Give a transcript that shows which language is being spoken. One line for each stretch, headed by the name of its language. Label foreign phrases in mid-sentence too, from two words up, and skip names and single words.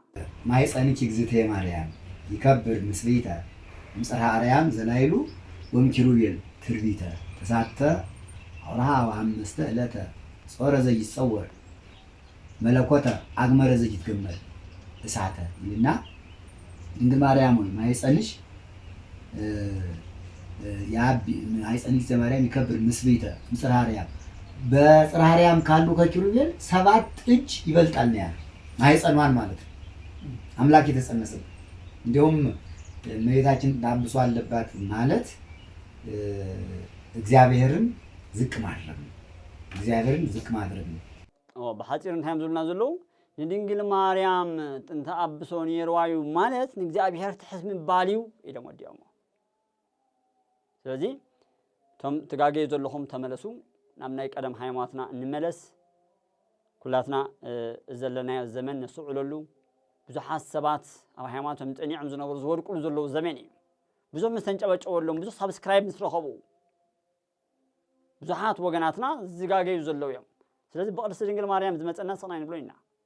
Geez: ማኅፀንኪ እግዝእትየ ማርያም ይከብር ምስሌተ እምጽርሐ አርያም ዘላይሉ ወምኪሩቤል ትርቢተ ተሳተ አውርሃ ወአምስተ ዕለተ ጾረ ዘይጸወር መለኮተ አግመረ ዘይትገመል እሳተ
Amharic: ይልና ድንግል ማርያም ሆይ ማኅፀንሽ
Geez: ማኅፀንኪ ዘማርያም ይከብር ምስሌተ እምጽርሐ አርያም
Amharic: በጽርሐ አርያም ካሉ ከኪሩቤል 7 እጅ ይበልጣል ነው ያለው ማኅፀኗን ማለት ነው አምላክ የተጸነሰው እንዲሁም እመቤታችን ዳብሶ አለባት ማለት እግዚአብሔርን ዝቅ ማድረግ ነው እግዚአብሔርን ዝቅ ማድረግ ነው
Tigrinya: በሐፂር እንታይም ዝብልና ዘለው ንድንግል ማርያም ጥንተ አብሶ ነይርዋዩ ማለት ንእግዚአብሔር ትሕት ምባል እዩ ኢሎም ወዲኦሞ ስለዚህ ቶም ትጋገዩ ዘለኹም ተመለሱ ናብ ናይ ቀደም ሃይማኖትና እንመለስ ኩላትና ዘለናዮ ዘመን ነስዑለሉ ብዙሓት ሰባት ኣብ ሃይማኖቶም ጠኒዖም ዝነበሩ ዝወድቁሉ ዘለዉ ዘመን እዩ ብዙሕ መስተንጨበጨበሎም ብዙሕ ሳብስክራይብ ምስ ረኸቡ ብዙሓት ወገናትና ዝጋገዩ ዘለው እዮም ስለዚህ በቅድስት ድንግል ማርያም ዝመፀና ሰናይ ንብሎ ኢና